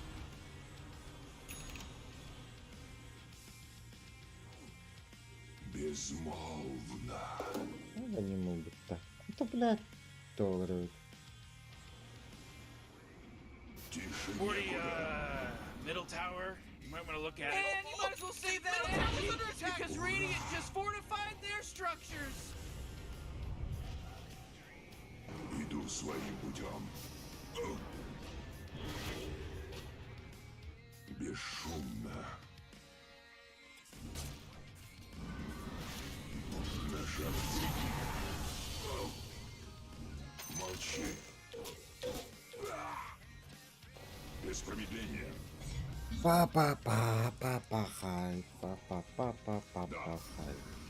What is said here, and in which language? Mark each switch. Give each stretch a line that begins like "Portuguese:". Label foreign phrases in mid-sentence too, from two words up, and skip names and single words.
Russian: Безмолвно. Ну, не могут так. Это, блядь, кто говорит? Тише Morty, некуда.
English: middle tower. You might want to look at it. And you might as well save that energy under attack because Radiant just fortified their structures.
Russian: Иду своим путем. Бесшумно. На шаг впереди. Молчи. Без промедления. Па-па-па-па-па-хай. Па-па-па-па-па-па-хай.